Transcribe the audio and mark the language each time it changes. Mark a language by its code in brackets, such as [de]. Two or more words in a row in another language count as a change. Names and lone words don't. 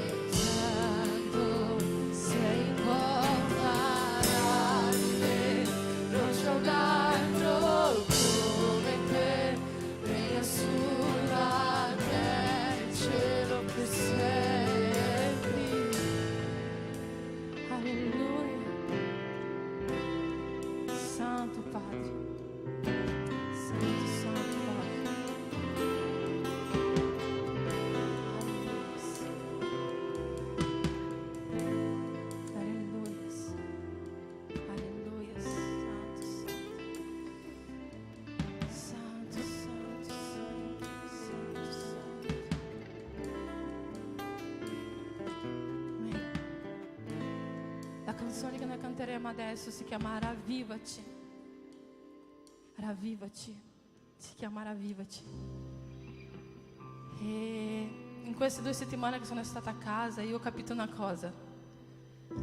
[it] Santo, sei incomparabile, non c'è un altro come te, regna sulla terra e il cielo per sempre. Alleluia. Santo Padre, Santo, Santo Padre. Aleluia. Aleluia. Santo, Santo. Santo, Santo, Santo, Santo, Santo. Amém. La canzone che noi canteremo adesso si chiama Ravvivati. Ravvivati. Si chiama Ravvivati. E in queste 2 settimane che sono stata a casa io ho capito una cosa.